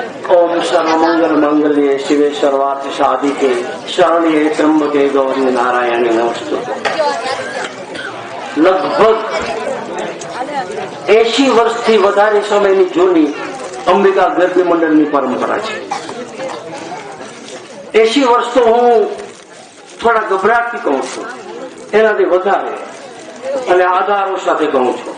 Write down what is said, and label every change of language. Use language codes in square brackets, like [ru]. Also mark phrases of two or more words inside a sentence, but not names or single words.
[sa] ओम सर्वमंगल मंगल्ये शिवे सर्वार्थ साधिके शरण्ये त्र्यंबके गौरी नारायणी नमस्तुते। [gu] લગભગ 80 વર્ષથી વધારે સમયની જૂની અંબિકા ગરબી મંડળની પરંપરા છે। 80 વર્ષ તો હું થોડા ગભરાટથી કહું છું, એનાથી વધારે અને આધારો સાથે કહું છું।